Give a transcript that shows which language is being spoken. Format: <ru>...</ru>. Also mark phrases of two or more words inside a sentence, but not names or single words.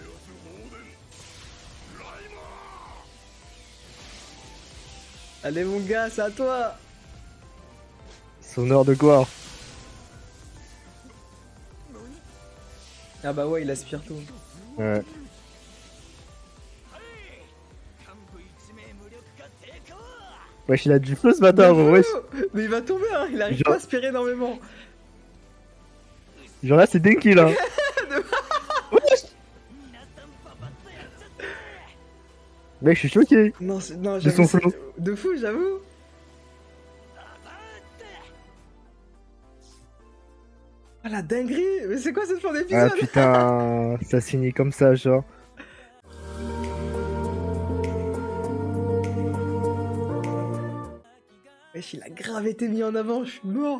<fr>J'ai trop hâte. Allez mon gars, c'est à toi. Son heure de gloire. Ah bah ouais, il aspire tout. Ouais.</fr> <ja>幹部1名無力化成功。</ja> <fr>Wesh, il a du feu ce bâtard, De wesh. fou. Mais il va tomber, hein. Il arrive Genre- pas à aspirer énormément. Genre là, c'est Denki là. Wesh.</fr> <ja>皆さんパパッとやっちゃって。</ja> <fr>Mec, je suis choqué. Non, non, De j'avoue. son c'est- flow. De fou, j'avoue. Ah la dinguerie. Mais c'est quoi cette fin Ah d'épisode? putain, ça se finit comme ça, genre. Wesh, il a grave été mis en avant, je suis mort.</fr>